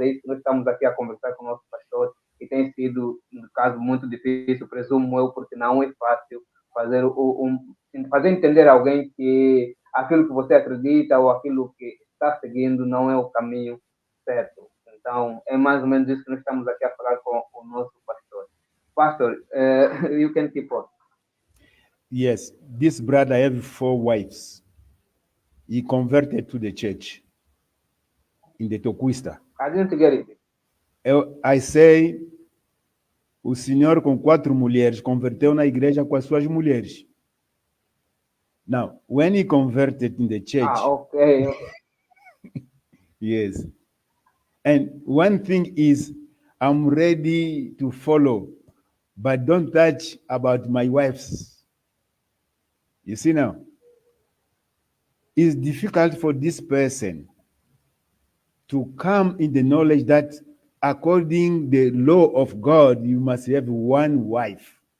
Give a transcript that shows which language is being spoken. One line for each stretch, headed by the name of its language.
Portuguese: É isso que nós estamos aqui a conversar com o nosso pastor, e tem sido, no caso, muito difícil, presumo eu, porque não é fácil fazer entender a alguém que aquilo que você acredita ou aquilo que está seguindo não é o caminho certo. Então, é mais ou menos isso que nós estamos aqui a falar com o nosso pastor.
English: Pastor, you can keep on. Yes, this brother have 4 wives. He converted to the church in the Toquista. I didn't get it. I say
Portuguese: o senhor com 4 mulheres converteu na igreja com as suas mulheres.
English: Now, when he converted in the church, okay. yes. And one thing is, I'm ready to follow, but don't touch about my wives. You see now, it's difficult for this person to come in the knowledge that according the law of God, you must have one wife.